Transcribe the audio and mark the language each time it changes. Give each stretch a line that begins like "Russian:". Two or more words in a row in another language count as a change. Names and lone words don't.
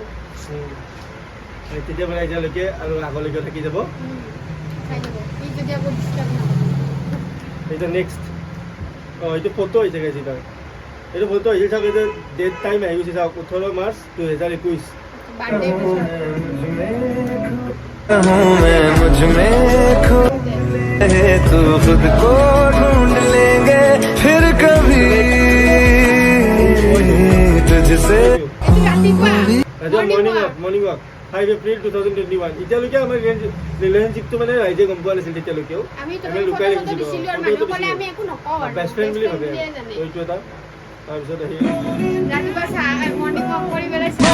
Assamese: তেতিয়া মানে এতিয়ালৈকে আৰু আগলৈকে থাকি যাব চাই যাব এই যদি আকৌ ডিষ্টাৰ্ব নকৰে এতিয়া নেক্সট এইটো ফটো হৈছে গাইজ তাৰ এইটো ফটো আহিছিল চাওক এইটো
English: date time
Assamese: আহি গৈছে চাওক 18 মাৰ্চ 2021 বাৰ্থডে
Hindi: हूँ मैं मुझ में खो तू खुद को ढूंढ लेंगे फिर कभी तुझसे
Assamese: এইটো ৰাতিপুৱা
English: morning walk
Assamese: 5 এপ্ৰিল 2021 এতিয়ালৈকে আমাৰ ৰিলেশ্যনশ্বিপটো মানে ৰাইজে গম পোৱা নাছিল তেতিয়ালৈকে আমি আমি লুকাই ফটো দিছিলোঁ আৰু মানুহ ক'লে আমি একো নকওঁ আৰু
English: best friend
Assamese: বুলি ভাবে বুলিয়ে জানে এইটো এটা তাৰপিছত আহি ৰাতিপুৱা চাহ
English: morning walk
Assamese: কৰি পেলাই